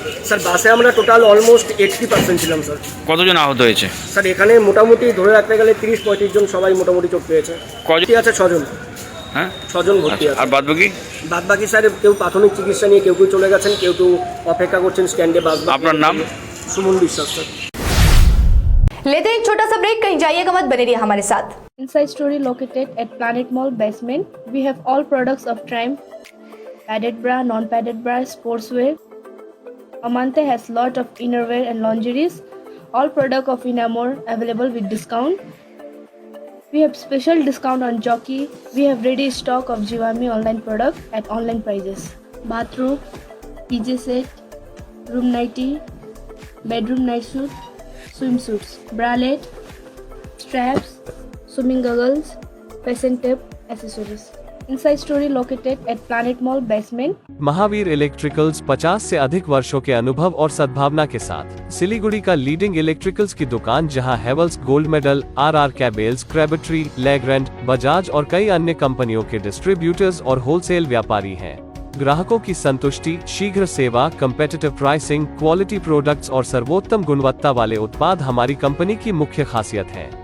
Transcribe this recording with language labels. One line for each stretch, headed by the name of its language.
Bangla: Sir বাসে আমরা total almost 80% ছিলাম স্যার। কতজন আহত হয়েছে? স্যার এখানে মোটামুটি ধরে রাখতে গেলে 30-35 জন সবাই মোটামুটি চোট পেয়েছে। কজন আছে? 6 জন। হ্যাঁ 6 জন ভর্তি আছে। আর বাদবাকি? বাদবাকি স্যার কেউ প্রাথমিক চিকিৎসা নিয়ে কেউ চলে গেছেন, কেউ অপেক্ষা করছেন স্ট্যান্ডে বাস। আপনার নাম? সুমন বিশ্বাস স্যার।
Hindi: लेते हैं एक छोटा सा ब्रेक, कहीं जाइएगा मत, बने रहिए हमारे साथ।
English: Inside Story located at Planet Mall basement. We have all products of Triumph, padded bra, non-padded bra, sportswear. Amante has lot of innerwear and lingeries. All product of Inamore available with discount. We have special discount on Jockey. We have ready stock of Jivami online product at online prices. Bathrobe, PJ set, room nightie, bedroom night suit, swimsuits, bralette, straps, swimming goggles, facing tape, accessories. Inside Story located at Planet Mall basement.
Hindi: Mahavir electricals 50 से अधिक वर्षों के अनुभव और सद्भावना के साथ सिलीगुड़ी का लीडिंग इलेक्ट्रिकल्स की दुकान, जहां Havells gold medal, RR कैबल्स, क्रेबट्री, Legrand, Bajaj और कई अन्य कंपनियों के डिस्ट्रीब्यूटर्स और होलसेल व्यापारी हैं। ग्राहकों की संतुष्टि, शीघ्र सेवा, कम्पेटिटिव प्राइसिंग, क्वालिटी प्रोडक्ट्स और सर्वोत्तम गुणवत्ता वाले उत्पाद हमारी कंपनी की मुख्य खासियत है।